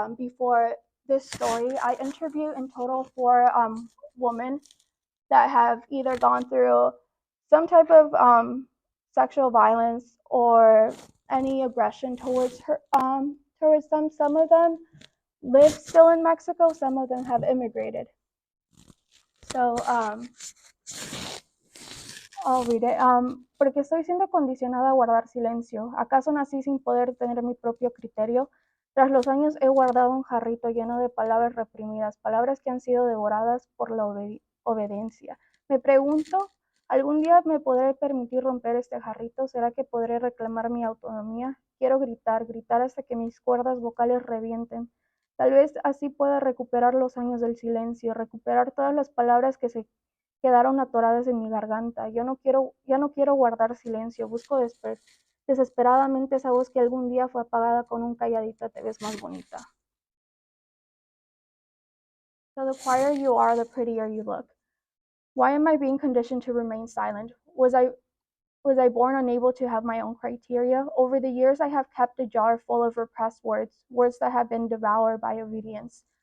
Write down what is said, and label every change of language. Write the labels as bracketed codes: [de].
[en] Before this story, I interviewed in total 4 women that have either gone through some type of sexual violence or any aggression towards them. Some of them live still in Mexico. Some of them have immigrated. So I'll read it. [es] ¿Por qué estoy siendo condicionada a guardar silencio? ¿Acaso nací sin poder tener mi propio criterio? Tras los años he guardado un jarrito lleno de palabras reprimidas, palabras que han sido devoradas por la obediencia. Me pregunto, ¿algún día me podré permitir romper este jarrito? ¿Será que podré reclamar mi autonomía? Quiero gritar, gritar hasta que mis cuerdas vocales revienten. Tal vez así pueda recuperar los años del silencio, recuperar todas las palabras que se quedaron atoradas en mi garganta. Ya no quiero guardar silencio. Busco desesperadamente esa voz que algún día fue apagada con un calladita te ves más bonita. [en] So the quieter you are, the prettier you look. Why am I being conditioned to remain silent? Was I born unable to have my own criteria? Over the years, I have kept a jar full of repressed words, words that have been devoured by obedience.